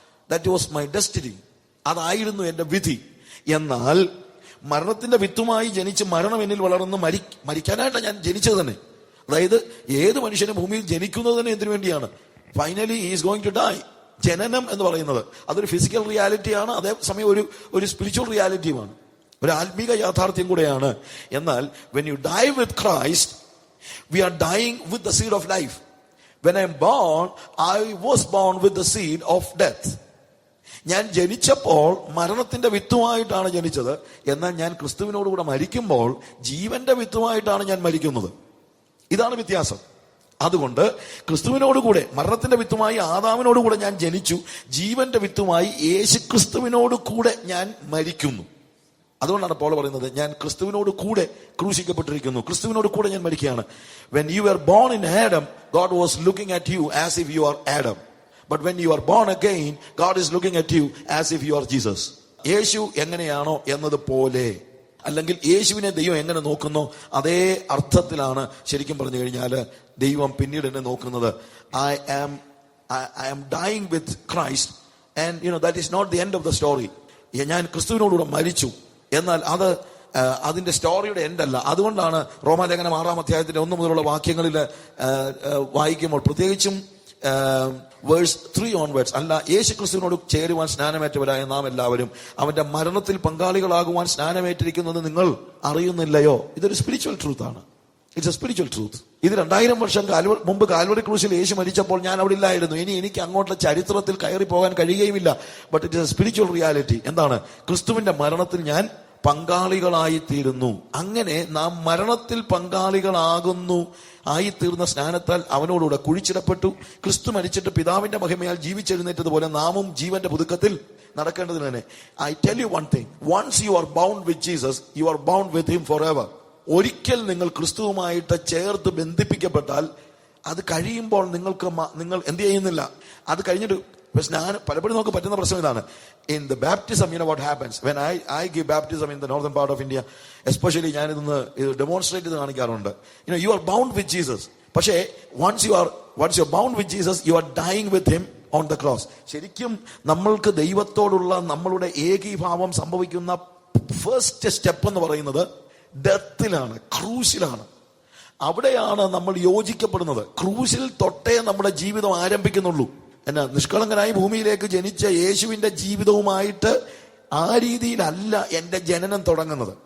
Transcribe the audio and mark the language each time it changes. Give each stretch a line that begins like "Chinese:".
English: That was my destiny.
Malayalam: അതായിരുന്നു എന്റെ വിധി. എന്നാൽ മരണത്തിന്റെ വിത്തുമായി ജനിച്ച് മരണം എന്നിൽ വളർന്ന് മരിക്കാനായിട്ടാണ് ഞാൻ ജനിച്ചത് തന്നെ. അതായത് ഏത് മനുഷ്യനും ഭൂമിയിൽ ജനിക്കുന്നത് തന്നെ എന്തിനു വേണ്ടിയാണ്?
English: Finally he is going to die.
Malayalam: ജനനം എന്ന് പറയുന്നത് അതൊരു ഫിസിക്കൽ റിയാലിറ്റിയാണ്, അതേസമയം ഒരു സ്പിരിച്വൽ റിയാലിറ്റിയുമാണ്, ഒരു ആത്മീക യാഥാർത്ഥ്യം കൂടെയാണ്. എന്നാൽ
English: when you die with Christ, we are dying with the seed of life. When I am born, I was born with the seed of death.
Malayalam: ഞാൻ ജനിച്ചപ്പോൾ മരണത്തിന്റെ വിത്തുമായിട്ടാണ് ജനിച്ചത്. എന്നാൽ ഞാൻ ക്രിസ്തുവിനോടുകൂടെ മരിക്കുമ്പോൾ ജീവന്റെ വിത്തുമായിട്ടാണ് ഞാൻ മരിക്കുന്നത്. ഇതാണ് വ്യത്യാസം. അതുകൊണ്ട് ക്രിസ്തുവിനോടുകൂടെ മരണത്തിന്റെ വിത്തുമായി ആദാമിനോടുകൂടെ ഞാൻ ജനിച്ചു, ജീവന്റെ വിത്തുമായി യേശു ക്രിസ്തുവിനോട് കൂടെ ഞാൻ മരിക്കുന്നു. അതുകൊണ്ടാണ് പൗൽ പറയുന്നത് ഞാൻ ക്രിസ്തുവിനോട് കൂടെ ക്രൂശിക്കപ്പെട്ടിരിക്കുന്നു, ക്രിസ്തുവിനോട് കൂടെ ഞാൻ മരിക്കുകയാണ്.
English: When you were born in Adam, God was looking at you as if you are Adam. But when you are born again, God is looking at you as if you are Jesus.
Malayalam: യേശു എങ്ങനെയാണോ എന്നതുപോലെ, അല്ലെങ്കിൽ യേശുവിനെ ദൈവം എങ്ങനെ നോക്കുന്നോ അതേ അർത്ഥത്തിലാണ് ശരിക്കും പറഞ്ഞു കഴിഞ്ഞാൽ ദൈവം പിന്നീട് എന്നെ നോക്കുന്നത്.
English: I am dying with Christ, and that is not the end of the story.
Malayalam: ഞാൻ ക്രിസ്തുവിനോടുകൂടെ മരിച്ചു, എന്നാൽ അതിന്റെ സ്റ്റോറിയുടെ എൻഡല്ല. അതുകൊണ്ടാണ് റോമാലേഖനം 6-ാം അധ്യായത്തിന്റെ 1 മുതലുള്ള വാക്യങ്ങളിൽ വായിക്കുമ്പോൾ, പ്രത്യേകിച്ചും വേഴ്സ് 3 ഓൺവേർഡ്സ്, അല്ല യേശു ക്രിസ്തുവിനോട് ചേരുവാൻ സ്നാനമേറ്റവരായ നാം എല്ലാവരും അവന്റെ മരണത്തിൽ പങ്കാളികളാകുവാൻ സ്നാനമേറ്റിരിക്കുന്നത് നിങ്ങൾ അറിയുന്നില്ലയോ? ഇതൊരു സ്പിരിച്വൽ ട്രൂത്ത് ആണ്.
English: It's a spiritual truth.
Malayalam: ഇത് 2000 വർഷം മുമ്പ് കാൽവരി ക്രൂശിൽ യേശു മരിച്ചപ്പോൾ ഞാൻ അവിടെ ഇല്ലായിരുന്നു. ഇനി എനിക്ക് അങ്ങോട്ടുള്ള ചരിത്രത്തിൽ കയറി പോകാൻ കഴിയുകയില്ല.
English: But it is a spiritual reality.
Malayalam: എന്താണ്? ക്രിസ്തുവിന്റെ മരണത്തിൽ ഞാൻ പങ്കാളികളായി തീരുന്നു. അങ്ങനെ നാം മരണത്തിൽ പങ്കാളികളാകുന്നു. ആയിത്തീർന്ന സ്നാനത്താൽ അവനോടുകൂടെ കുഴിച്ചിടപ്പെട്ടു. ക്രിസ്തു മരിച്ചിട്ട് പിതാവിന്റെ മഹിമയാൽ ജീവിച്ചെഴുന്നേറ്റതുപോലെ നാമും ജീവന്റെ പുതുക്കത്തിൽ നടക്കേണ്ടതിന് തന്നെ.
English: I tell you one thing, once you are bound with Jesus, you are bound with him forever.
Malayalam: ഒരിക്കൽ നിങ്ങൾ ക്രിസ്തുവുമായിട്ട് ചേർത്ത് ബന്ധിപ്പിക്കപ്പെട്ടാൽ അത് കഴിയുമ്പോൾ നിങ്ങൾ എന്ത് ചെയ്യുന്നില്ല. അത് കഴിഞ്ഞിട്ട് പലപ്പോഴും നമുക്ക് പറ്റുന്ന പ്രശ്നം ഇതാണ്.
English: In the baptism, what happens? When I give baptism in the northern part of India, especially
Malayalam: ഞാൻ ഇതൊന്ന് ഡെമോൺസ്ട്രേറ്റ് ചെയ്ത് കാണിക്കാറുണ്ട്.
English: You are bound with Jesus.
Malayalam: പക്ഷേ
English: once you are bound with Jesus, you are dying with him on the cross.
Malayalam: ശരിക്കും നമ്മൾക്ക് ദൈവത്തോടുള്ള നമ്മളുടെ ഏകീഭാവം സംഭവിക്കുന്ന ഫസ്റ്റ് സ്റ്റെപ്പ് എന്ന് പറയുന്നത് ഡെത്തിലാണ്, ക്രൂശിലാണ്. അവിടെയാണ് നമ്മൾ യോജിക്കപ്പെടുന്നത്. ക്രൂശിൽ തൊട്ടേ നമ്മുടെ ജീവിതം ആരംഭിക്കുന്നുള്ളൂ. നിഷ്കളങ്കനായി ഭൂമിയിലേക്ക് ജനിച്ച യേശുവിന്റെ ജീവിതവുമായിട്ട് ആ രീതിയിലല്ല എന്റെ ജനനം തുടങ്ങുന്നത്.